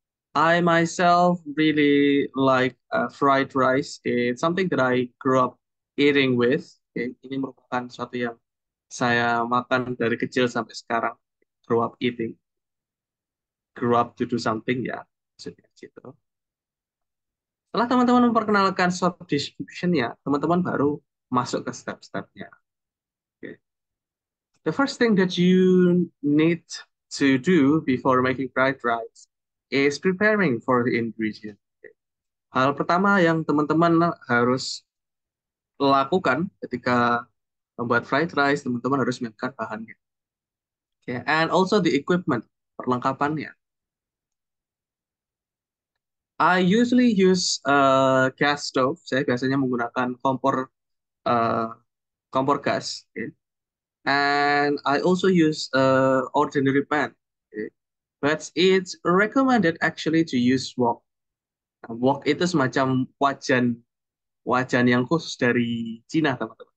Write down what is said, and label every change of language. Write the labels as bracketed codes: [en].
[en] I myself really like fried rice. It's something that I grew up eating with. Okay. [id] Ini merupakan sesuatu yang saya makan dari kecil sampai sekarang. [en] Grew up eating. Grew up to do something, ya. [id] Maksudnya gitu. Setelah teman-teman memperkenalkan short description-nya, teman-teman baru masuk ke step-stepnya. Okay. [en] The first thing that you need to do before making fried rice is preparing for the ingredient. [id] Hal pertama yang teman-teman harus lakukan ketika membuat fried rice, teman-teman harus menyiapkan bahannya. [en] Okay. And also the equipment, perlengkapannya. I usually use gas stove. [id] Saya biasanya menggunakan kompor gas. [en] Okay. And I also use ordinary pan. Okay. But it's recommended actually to use wok. [id] Nah, wok itu semacam wajan yang khusus dari Cina, teman-teman.